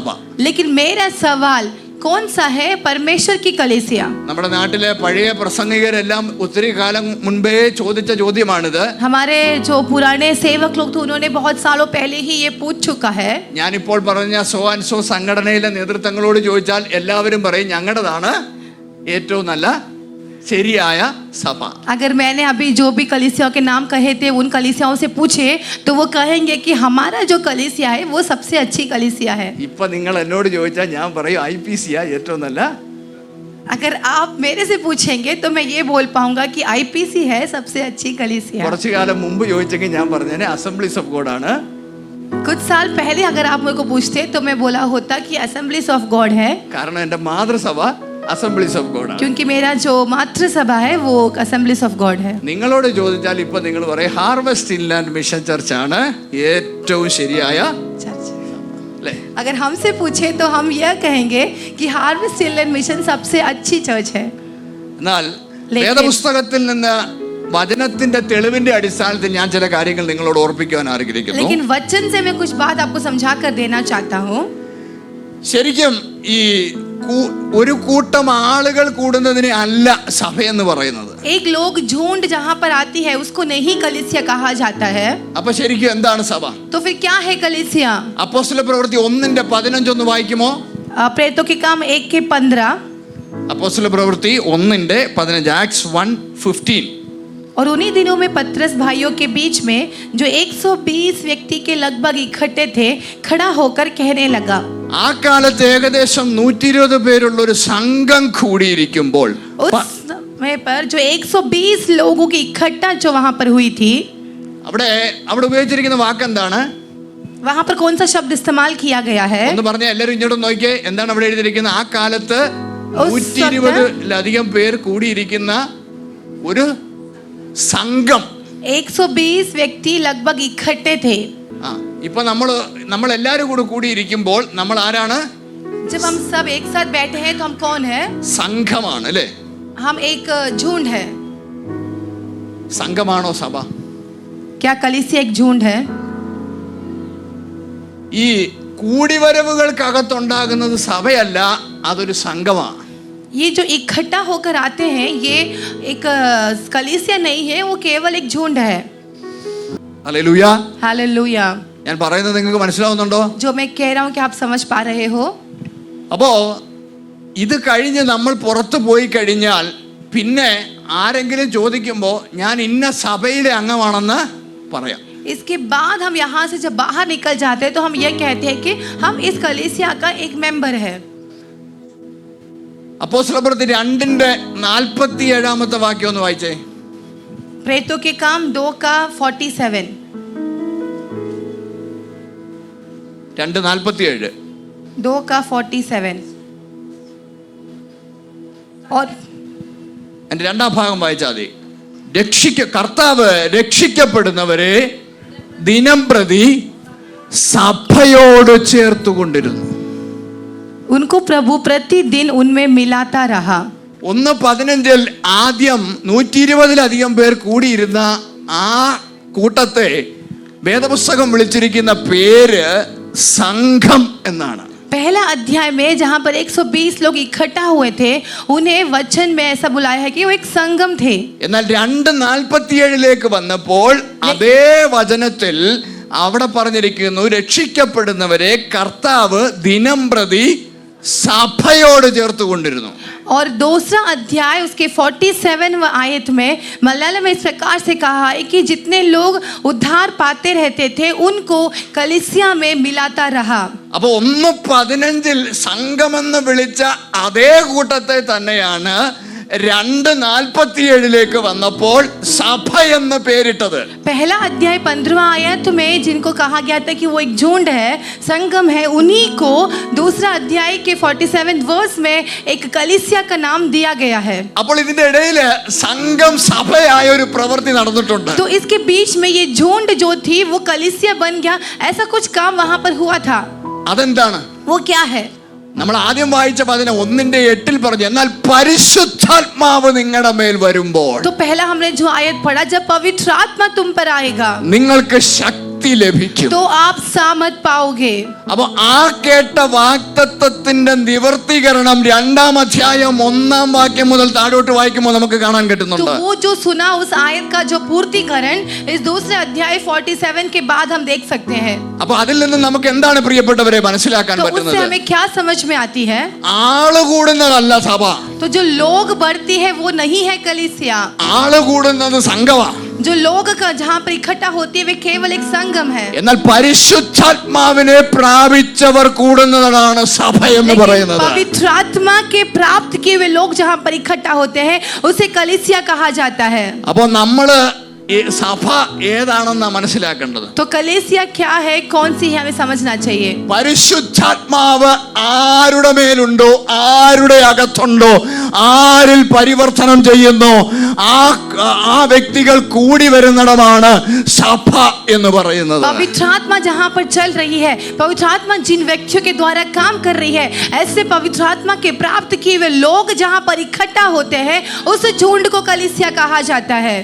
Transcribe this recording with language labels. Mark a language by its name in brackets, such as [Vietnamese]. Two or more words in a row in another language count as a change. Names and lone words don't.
[Hindi] लेकिन मेरा सवाल कौन सा है परमेश्वर की कलीसिया? [Malayalam] നമ്മുടെ നാട്ടിലെ പഴയ പ്രസംഗികരെല്ലാം ഒത്തിരി കാലം മുൻപേ ചോദിച്ച ചോദ്യമാണിത്. [Hindi] हमारे जो पुराने सेवक लोग थे उन्होंने बहुत सालों पहले ही ये पूछ चुका है। [Malayalam] ഞാനിപ്പോൾ പറഞ്ഞ [English] so and so [Malayalam] സംഘടനയിലെ നേതൃത്വങ്ങളോട് ചോദിച്ചാൽ എല്ലാവരും പറയും ഞങ്ങളുടേതാണ് ഏറ്റവും നല്ല ശരിയായ സഭ. [Hindi] अगर मैंने अभी जो भी कलीसियाओं के नाम कहे थे उन कलीसियाओं से पूछे तो वो कहेंगे कि हमारा जो कलीसिया है वो सबसे अच्छी कलीसिया है। [Malayalam] ഇപ്പൊ നിങ്ങൾ എന്നോട് ചോദിച്ചാൽ ഞാൻ പറയും IPC ഏറ്റവും നല്ല. [Hindi] अगर आप मेरे से पूछेंगे तो मैं ये बोल पाऊंगा कि IPC है सबसे अच्छी कलीसिया। [Malayalam] കുറച്ചു കാലം മുമ്പ് ചോദിച്ചെങ്കിൽ ഞാൻ പറഞ്ഞേനെ അസംബ്ലീസ് ഓഫ് ഗോഡ് ആണ്. [Hindi] कुछ साल पहले अगर आप मेरे को पूछते तो मैं बोला होता कि असेंबलीज ऑफ गॉड है, [Malayalam] കാരണം എൻ്റെ മാതൃസഭ അസംബ്ലീസ് ഓഫ് ഗോഡ് ആണ്. [Hindi] क्योंकि मेरा जो मातृसभा है वो असेंबलीज ऑफ गॉड है। [Malayalam] നിങ്ങളോട് ചോദിച്ചാൽ ഇപ്പൊ നിങ്ങൾ പറയും ഹാർവെസ്റ്റ് ഇൻലാൻഡ് മിഷൻ ചർച്ച് ആണ് ഏറ്റവും ശരിയായ [Hindi] चर्च। [Malayalam] അല്ലേ? [Hindi] अगर हमसे पूछे तो हम यह कहेंगे कि हार्वेस्ट इनलैंड मिशन सबसे अच्छी चर्च है। [Malayalam] എന്നാൽ വേദപുസ്തകത്തിൽ നിന്ന് വചനത്തിന്റെ തെളിവിന്റെ അടിസ്ഥാനത്തിൽ ഞാൻ ചില കാര്യങ്ങൾ നിങ്ങളോട് ഓർപ്പിക്കുവാൻ ആഗ്രഹിക്കുന്നു. [Hindi] लेकिन वचन से मैं कुछ बात आपको समझा कर देना चाहता हूँ। [Malayalam] ശരിക്കും ഈ ഒരു കൂട്ടം ആളുകൾ കൂടുന്നതിനെ അല്ല സഭയെന്ന് പറയുന്നത്. [Hindi] एक लोग झुंड जहाँ पर आती है उसको नहीं कलीसिया कहा जाता है। [Malayalam] അപ്പൊ ശരിക്കും എന്താണ് സഭ? [Hindi] तो फिर क्या है कलीसिया? [Malayalam] അപ്പോസ്തല പ്രവൃത്തി 1:15 ഒന്ന് വായിക്കുമോ? [Hindi] प्रेरितों के काम 1:15। [Malayalam] അപ്പോസ്തല പ്രവൃത്തി 1:15, Acts 1:15. [Hindi] और उन्हीं दिनों में पतरस भाइयों के बीच में जो 120 व्यक्ति के लगभग इकट्ठे थे खड़ा होकर कहने लगा। [Malayalam] ആ കാലത്ത് ഏകദേശം 120 പേരുള്ള ഒരു സംഘം കൂടിയിരിക്കുമ്പോൾ [Hindi] उस समय पर जो 120 लोगों की इकट्ठा जो वहां पर हुई थी, [Malayalam] അവിടെ ഉപയോഗിച്ചിരിക്കുന്ന വാക്ക് എന്താണ്? [Hindi] वहां पर कौन सा शब्द इस्तेमाल किया गया है? [Malayalam] ഒന്ന് പറഞ്ഞാൽ എല്ലാവരും ഇങ്ങോട്ട് നോക്കിയേ, എന്താണ് അവിടെ എഴുതിയിരിക്കുന്നത്? ആ കാലത്ത് [Hindi] उस [Malayalam] 120-ലധികം പേർ കൂടിയിരിക്കുന്ന ഒരു സംഘം. [Hindi] 120 व्यक्ति लगभग इकट्ठे थे। [Malayalam] ഇപ്പൊ നമ്മൾ എല്ലാവരും കൂടെ കൂടിയിരിക്കുമ്പോൾ നമ്മൾ ആരാണ്? [Hindi] जब हम सब एक साथ बैठे हैं तो हम कौन है? [Malayalam] സംഘമാണ് അല്ലേ? [Hindi] हम एक झुंड है। [Malayalam] സംഘമാണോ സഭ? [Hindi] क्या कलीसिया एक झुंड है? [Malayalam] ഈ കൂടിവരവുകൾക്കകത്തുണ്ടാകുന്നത് സഭയല്ല, അതൊരു സംഘമാണ്. [Hindi] ये जो इकट्ठा होकर आते हैं ये एक कलीसिया नहीं है, वो केवल एक झुंड है। [Malayalam] ഹല്ലേലൂയ. [Hindi] हालेलुया। [Malayalam] ഞാൻ പറയുന്നത് നിങ്ങൾക്ക് മനസ്സിലാവുന്നുണ്ടോ? [Hindi] जो मैं कह रहा हूँ कि आप समझ पा रहे हो? [Malayalam] അപ്പോ ഇത് കഴിഞ്ഞ് നമ്മൾ പുറത്തു പോയി കഴിഞ്ഞാൽ പിന്നെ ആരെങ്കിലും ചോദിക്കുമ്പോൾ ഞാൻ ഇന്ന സഭയിലെ അംഗമാണെന്ന് പറയാം. [Hindi] इसके बाद हम यहाँ से जब बाहर निकल जाते हैं तो हम ये कहते हैं कि हम इस कलीसिया का एक मेंबर है। [Malayalam] അപ്പോസ്തല പ്രവൃത്തി 2:47 വാക്യം ഒന്ന് വായിച്ചേ. [Hindi] प्रेरितों के काम 2:47। 2:47. 2:47 और [Malayalam] എൻ്റെ രണ്ടാം ഭാഗം വായിച്ചാൽ മതി. കർത്താവ് രക്ഷിക്കപ്പെടുന്നവരെ ദിനം പ്രതി സഭയോട് ചേർത്തുകൊണ്ടിരുന്നു. [Hindi] उनको प्रभु प्रतिदिन उनमें मिलाता रहा। [Malayalam] 1:15 ആദ്യം 120-ലധികം പേർ കൂടിയിരുന്ന ആ കൂട്ടത്തെ വേദപുസ്തകം വിളിച്ചിരിക്കുന്ന പേര് സംഘം എന്നാണ്. [Hindi] पहला अध्याय में जहाँ पर 120 लोग इकट्ठा हुए थे उन्हें वचन में ऐसा बुलाया है कि वो एक संगम थे। [Malayalam] എന്നാൽ 2:47 വന്നപ്പോൾ അതേ വചനത്തിൽ അവിടെ പറഞ്ഞിരിക്കുന്നു രക്ഷിക്കപ്പെടുന്നവരെ കർത്താവ് ദിനം പ്രതി സഭയോട് ചേർത്തുകൊണ്ടിരുന്നു. [Hindi] और दूसरा अध्याय उसके 47वें आयत में मलयालम में इस प्रकार से कहा है कि जितने लोग उद्धार पाते रहते थे उनको कलीसिया में मिलाता रहा. [Malayalam] അപ്പൊ 1:15 സംഘമെന്ന് വിളിച്ച അതേ കൂട്ടത്തെ തന്നെയാണ് 2:47 വന്നപ്പോൾ സഭ എന്ന് പേരിട്ടത്. [Hindi] पहला अध्याय 15वां आयत में जिनको कहा गया था कि वो एक झुंड है, संगम है, उन्हीं को दूसरा अध्याय के 47 वर्स में एक कलीसिया का नाम दिया गया है. [Malayalam] അപ്പോൾ ഇതിന്റെ ഇടയിൽ സംഘം സഭയായ ഒരു പ്രവൃത്തി നടന്നിട്ടുണ്ട്. [Hindi] तो इसके बीच में ये झुंड जो थी वो कलीसिया बन गया. ऐसा कुछ काम वहां पर हुआ था. [Malayalam] അതെന്താണ്? [Hindi] वो क्या है? [Malayalam] നമ്മൾ ആദ്യം വായിച്ചപ്പോൾ അതിനെ 1:8 പറഞ്ഞു, എന്നാൽ പരിശുദ്ധാത്മാവ് നിങ്ങളുടെ മേൽ വരുമ്പോൾ [Hindi] तो पहला हमने जो आयत पढ़ा, जब पवित्र आत्मा तुम पर आएगा [Malayalam] നിങ്ങൾക്ക് ശക്തി ലഭിക്കും. [Hindi] तो आप सामर्थ पाओगे. [Malayalam] അപ്പൊ ആ കേട്ട വാഗ്ദത്തത്തിന്റെ നിവർത്തീകരണം 2-ാം അധ്യായം 1-ാം വാക്യം മുതൽ താഴോട്ട് വായിക്കുമ്പോൾ നമുക്ക് കാണാൻ [Hindi] तो [Malayalam] കിട്ടുന്നുണ്ട്. [Hindi] वो जो सुना उस आयत का जो पूर्तिकरण इस दूसरे अध्याय 47 के बाद हम देख सकते हैं. [Malayalam] അപ്പൊ അതിൽ നിന്ന് നമുക്ക് എന്താണ് പ്രിയപ്പെട്ടവരെ മനസ്സിലാക്കാൻ [Hindi] तो उससे [Malayalam] പറ്റുന്നത്? [Hindi] हमें क्या समझ में आती है? [Malayalam] ആള് കൂടുന്നതല്ല സഭ, [Hindi] तो जो लोग बढ़ती है वो नहीं है कलीसिया. [Malayalam] ആള് കൂടുന്നത് സംഘമാ. [Hindi] जो लोग का जहाँ पर इकट्ठा होती है वे केवल एक संगम है. [Malayalam] എന്നാൽ പരിശുദ്ധാത്മാവിനെ പ്രാപിച്ചവർ കൂടുന്നതാണ് സഭ എന്ന് [Hindi] लेकिन [Malayalam] പറയുന്നത്. [Hindi] पवित्र आत्मा के प्राप्त किए हुए लोग जहाँ पर इकट्ठा होते हैं उसे कलीसिया कहा जाता है. [Malayalam] അപ്പൊ നമ്മള് ഈ സഭ ഏതാണെന്നാ മനസ്സിലാക്കേണ്ടത്. [Hindi] तो कलीसिया क्या है, कौन सी है, हमें समझना चाहिए. [Malayalam] പരിശുദ്ധാത്മാവ് ആരുടെ മേലുണ്ടോ, ആരുടെ അകത്തുണ്ടോ, ആരിൽ പരിവർത്തനം ചെയ്യുന്നു, ആ വ്യക്തികൾ കൂടി വരുന്നിടമാണ് സഭ എന്ന് പറയുന്നത്. [Hindi] पवित्र आत्मा जहाँ पर चल रही है, पवित्र आत्मा जिन व्यक्तियों के द्वारा काम कर रही है, ऐसे पवित्र आत्मा के प्राप्त किए हुए लोग जहाँ पर इकट्ठा होते हैं उस झुंड को कलीसिया कहा जाता है.